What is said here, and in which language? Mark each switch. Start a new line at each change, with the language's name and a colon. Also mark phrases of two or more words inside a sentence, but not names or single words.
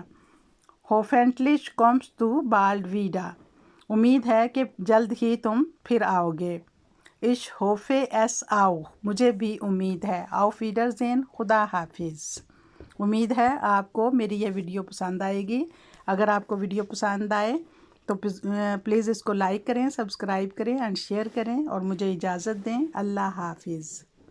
German: Hoffentlich kommst du bald wieder،
Urdu: امید ہے کہ جلد ہی تم پھر آؤ گے.
German: Ich hoffe es auch،
Urdu: مجھے بھی امید ہے.
German: Auf Wiedersehen،
Urdu: خدا حافظ. امید ہے آپ کو میری یہ ویڈیو پسند آئے گی. اگر آپ کو ویڈیو پسند آئے تو پلیز اس کو لائک کریں، سبسکرائب کریں اینڈ شیئر کریں اور مجھے اجازت دیں. اللہ حافظ.